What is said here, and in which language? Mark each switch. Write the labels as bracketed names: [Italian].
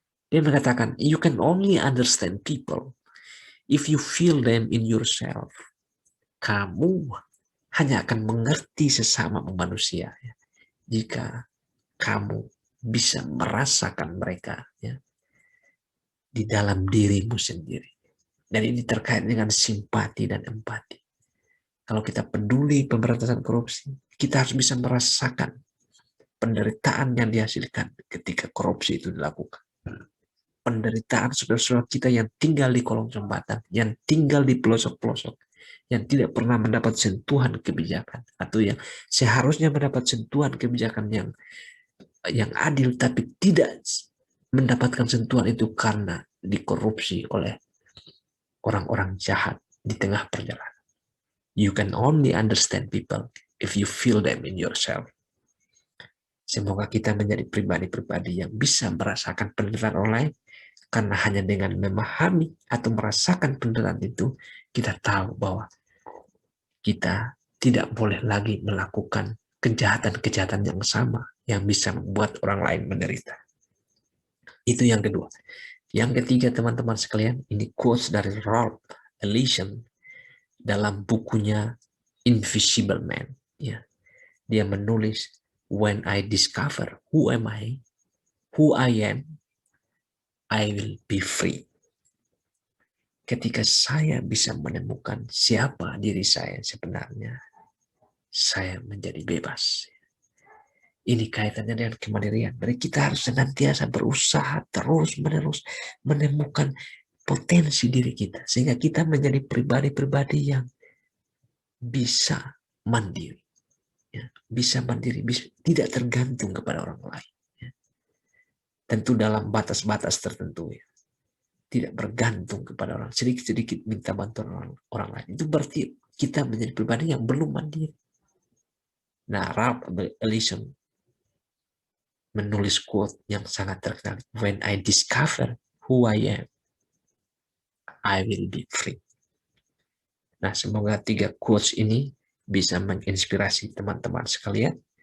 [Indonesian] Dia mengatakan, [English] you can only understand people if you feel them in yourself. [Indonesian] Kamu hanya akan mengerti sesama manusia ya, jika kamu bisa merasakan mereka ya, di dalam dirimu sendiri. Dan ini terkait dengan simpati dan empati. Kalau kita peduli pemberantasan korupsi, kita harus bisa merasakan penderitaan yang dihasilkan ketika korupsi itu dilakukan. Penderitaan saudara-saudara kita yang tinggal di kolong jembatan, yang tinggal di pelosok-pelosok, yang tidak pernah mendapat sentuhan kebijakan, atau yang seharusnya mendapat sentuhan kebijakan yang adil, tapi tidak mendapatkan sentuhan itu karena dikorupsi oleh orang-orang jahat di tengah perjalanan. [English] You can only understand people if you feel them in yourself. [Indonesian] Semoga kita menjadi pribadi-pribadi yang bisa merasakan penderitaan orang lain, karena hanya dengan memahami atau merasakan penderitaan itu, kita tahu bahwa kita tidak boleh lagi melakukan kejahatan-kejahatan yang sama yang bisa membuat orang lain menderita. Itu yang kedua. Yang ketiga, teman-teman sekalian, ini quotes dari Ralph Ellison dalam bukunya Invisible Man. Ya, dia menulis, [English] "When I discover who am I, who I am, I will be free." [Indonesian] Ketika saya bisa menemukan siapa diri saya sebenarnya, saya menjadi bebas. Ini kaitannya dengan kemandirian. Jadi kita harus senantiasa berusaha terus-menerus menemukan potensi diri kita, sehingga kita menjadi pribadi-pribadi yang bisa mandiri. Ya, bisa mandiri, bisa, tidak tergantung kepada orang lain. Ya. Tentu dalam batas-batas tertentu. Ya. Tidak bergantung kepada orang, sedikit-sedikit minta bantuan orang lain. Itu berarti kita menjadi pribadi yang belum mandiri. Nah, Ralph Ellison menulis quote yang sangat terkenal. [English] "When I discover who I am, I will be free." [Indonesian] Nah, semoga 3 quotes ini bisa menginspirasi teman-teman sekalian.